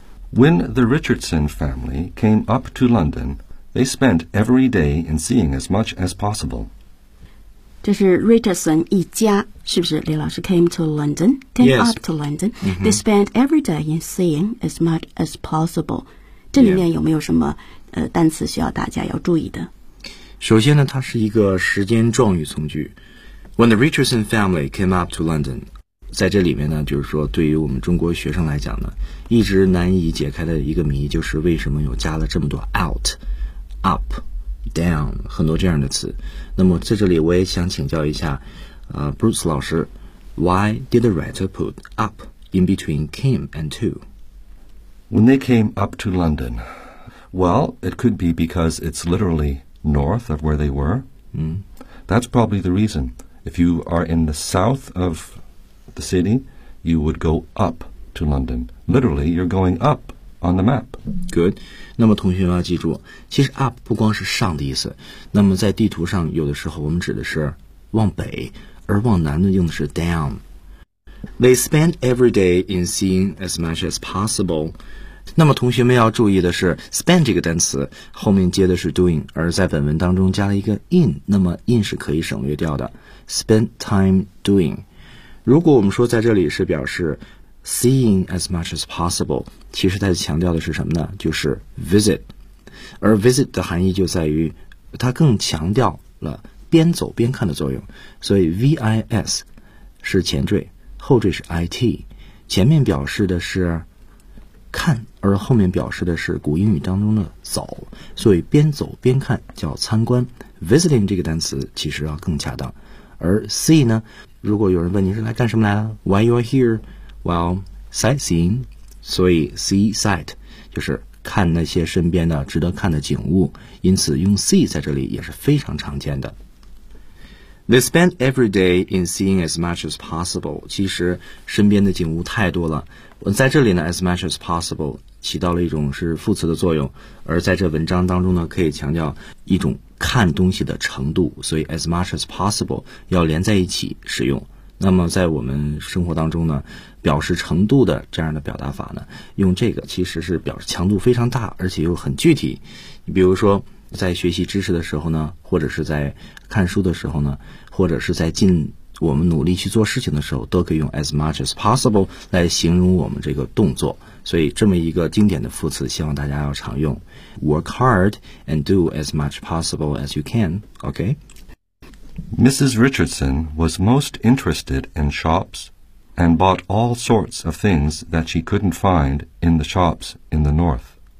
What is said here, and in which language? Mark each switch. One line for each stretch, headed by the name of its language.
English: When the Richardson family came up to London, they spent every day in seeing as much as possible.
Chinese: 这是 Richardson 一家，是不是？李老师
English: came to London, came yes. up to London.、Mm-hmm. They spent every day in seeing as much as possible.
Chinese: 这里面有没有什么、yeah. 单词需要大家要注意的？首先呢，它是一个时间状语从句。
English: When the Richardson family came up to London.
Chinese: 在这里面呢，就是说对于我们中国学生来讲呢，一直难以解开的一个谜，就是为什么有加了这么多 out up down 很多这样的词。那么在这里我也想请教一下、Bruce 老师，
English: Why did the writer put up in between came and to? When they came up to London, well, it could be because it's literally north of where they were、 mm. That's probably the reason. If you are in the south ofthe city, you would go up to London. Literally, you're going up on the map. Good.
Chinese: 那么同学们要记住，其实 up 不光是上的意思。那么在地图上，有的时候我们指的是往北，而往南呢用的是 down.
English: They spend every day in seeing as much as possible.
Chinese: 那么同学们要注意的是 spend 这个单词后面接的是 doing, 而在本文当中加了一个 in, 那么 in 是可以省略掉的。
English: Spend time doing.
Chinese: 如果我们说在这里是表示 seeing as much as possible, 其实它强调的是什么呢？就是 visit, 而 visit 的含义就在于它更强调了边走边看的作用，所以 vis 是前缀，后缀是 it, 前面表示的是看，而后面表示的是古英语当中的走，所以边走边看叫参观， visiting 这个单词其实要更恰当。而 see 呢，如果有人问你是来干什么来了 ？
English: Why you are here? Well, sightseeing.
Chinese: 所以 see sight 就是看那些身边的值得看的景物。因此用 see 在这里也是非常常见的。
English: They spend every day in seeing as much as possible.
Chinese: 其实身边的景物太多了。我在这里呢 ，as much as possible 起到了一种是副词的作用，而在这文章当中呢，可以强调一种。看东西的程度，所以 as much as possible 要连在一起使用。那么在我们生活当中呢，表示程度的这样的表达法呢，用这个其实是表示强度非常大，而且又很具体。你比如说在学习知识的时候呢，或者是在看书的时候呢，或者是在尽我们努力去做事情的时候，都可以用 as much as possible 来形容我们这个动作。所以这么一个经典的副词，希望大家要常用。
English: Work hard and do as much possible as you can, okay? Mrs. Richardson was most interested in shops and bought all sorts of things that she couldn't find in the shops in the north.